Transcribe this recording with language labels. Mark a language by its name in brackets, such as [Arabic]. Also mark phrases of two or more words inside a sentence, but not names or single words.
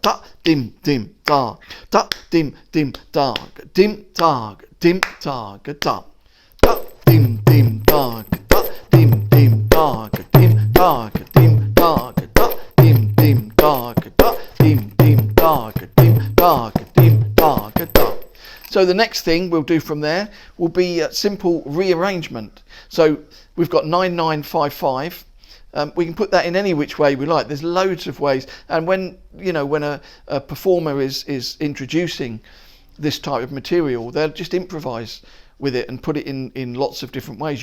[English] Da dim dim dag da dim dim dag dim dag dim dag da da dim dim dag da dim dim dag dim dag dim dag da dim dim dag da dim dim dag dim dag dim dag da. So the next thing we'll do from there will be a simple rearrangement. So we've got 9955. We can put that in any which way we like. There's loads of ways, and when a performer is introducing this type of material, they'll just improvise with it and put it in lots of different ways.